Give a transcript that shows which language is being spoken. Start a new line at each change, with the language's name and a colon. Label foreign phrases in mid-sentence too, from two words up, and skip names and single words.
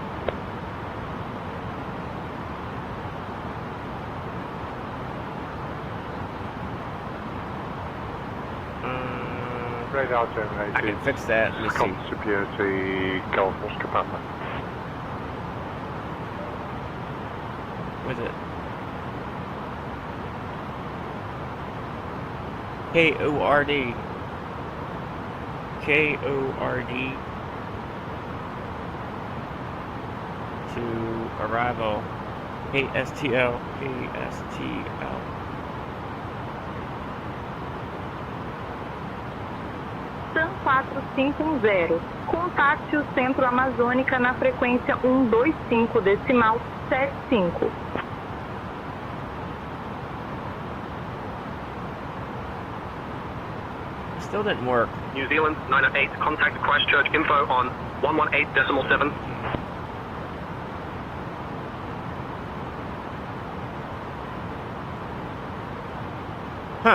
English: Radar generated. I can fix that. Let me see. Security, Golf Oscar Papa. What is it? K-O-R-D. K-O-R-D. To arrival. A-S-T-L. A-S-T-L. TAM 450,
Portuguese: contacte o Centro Amazônica na frequência 125.75.
English: Still didn't work. New Zealand 908, contact Christchurch info on 118.7. Huh.